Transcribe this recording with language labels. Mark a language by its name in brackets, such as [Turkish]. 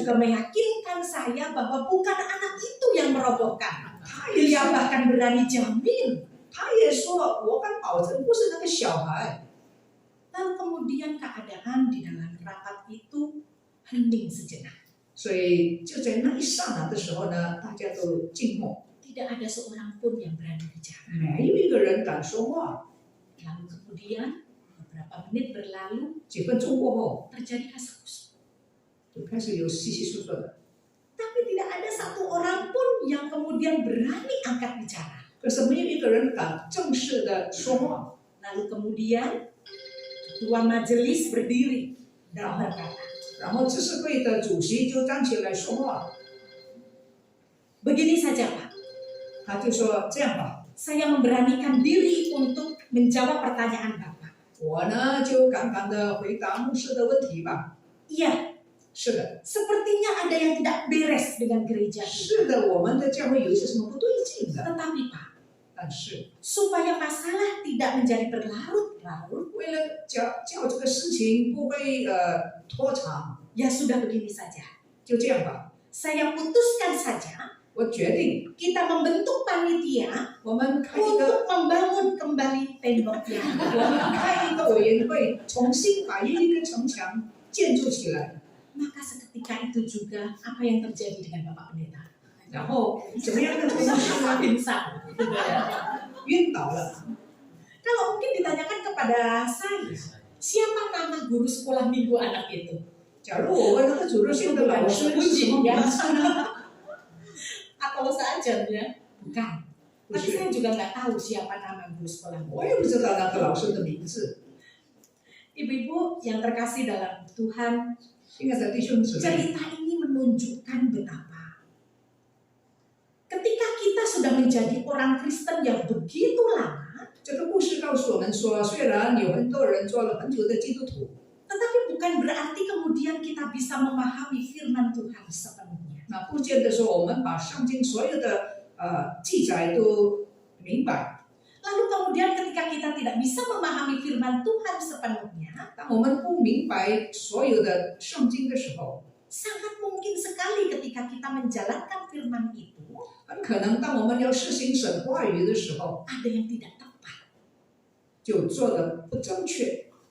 [Indonesian] juga meyakinkan saya bahwa bukan anak itu yang merobohkan. [Chinese] 他也 [Indonesian] Dia [Chinese] 说， [Indonesian] bahkan berani jamin. [Chinese] 他也说，我敢保证不是那个小孩。 [Indonesian] Lalu kemudian keadaan di dalam rapat itu hening sejenak. [Chinese] 所以就在那一刹那的时候呢，大家都静默， [Indonesian] Tidak ada seorang pun yang berani bicara. [Chinese] 没有一个人敢说话。 [Indonesian] Lalu kemudian beberapa menit berlalu [Chinese] 几分钟过后， [Indonesian] terjadi kasus. [Chinese] 就开始有稀稀疏疏的， [Indonesian] Tapi tidak ada satu orang pun yang kemudian berani angkat bicara. [Chinese] 可是没有一个人敢正式的说话。 [Indonesian] Lalu kemudian ketua majelis berdiri dan berkata, [Chinese] 然后知识会的主席就站起来说话， [Indonesian] begini saja Pak, [Chinese] 他就说：“这样吧， [Indonesian] saya memberanikan diri untuk menjawab pertanyaan Bapak. [Chinese] 我呢就敢敢的回答牧师的问题吧。 [Indonesian] Iya, ” [Chinese] 是的， [Indonesian] sepertinya ada yang tidak beres dengan gereja kita. [Chinese] 是的，我们的教会有一些什么不对劲的， [Indonesian] Tetapi Pak, [Chinese] 但是 [Indonesian] supaya masalah tidak menjadi berlarut-larut, [Chinese] 为了叫这个事情不会拖长， [Indonesian] ya sudah begini saja. [Chinese] 就这样吧， [Indonesian] Saya putuskan saja [Chinese] 我决定 [Indonesian] kita membentuk panitia [Chinese] 我们开一个 [Indonesian] untuk membangun kembali temboknya. [Chinese] 我们开一个委员会，重新把耶利哥城墙建筑起来。 [Indonesian] Maka seketika itu juga apa yang terjadi dengan Bapak Pendeta. [Chinese] 然后怎么样的同事呢 [Indonesian] Pingsan. [Chinese] 晕倒了。 [Indonesian] Kalau mungkin ditanyakan kepada saya, siapa nama guru sekolah minggu anak itu? [Chinese] 假如我问那个主日学的老师是什么名字呢？ [Indonesian] Atau seajanya? Bukan. [Chinese] 不 [Indonesian] Tapi [Chinese] 是， [Indonesian] saya juga nggak tahu siapa nama guru sekolah minggu. [Chinese] 我也不知道那个老师的名字。 [Indonesian] Ibu-ibu yang terkasih dalam Tuhan, [Chinese] 亲爱的弟兄姊妹， [Indonesian] cerita ini menunjukkan betapa ketika kita sudah menjadi orang Kristen yang begitu lama, [Chinese] 这个故事告诉我们说，虽然有很多人做了很久的基督徒， [Indonesian] tetapi bukan berarti kemudian kita bisa memahami firman Tuhan sepenuhnya. [Chinese] 那不见得说我们把圣经所有的记载都明白。 [Indonesian] Lalu kemudian ketika kita tidak bisa memahami firman Tuhan sepenuhnya, [Chinese] 当我们不明白所有的圣经的时候， [Indonesian] sangat mungkin sekali ketika kita menjalankan firman itu, [Chinese] 很可能当我们要实行神话语的时候， [Indonesian] ada yang tidak tepat. [Chinese] 就做的不正确。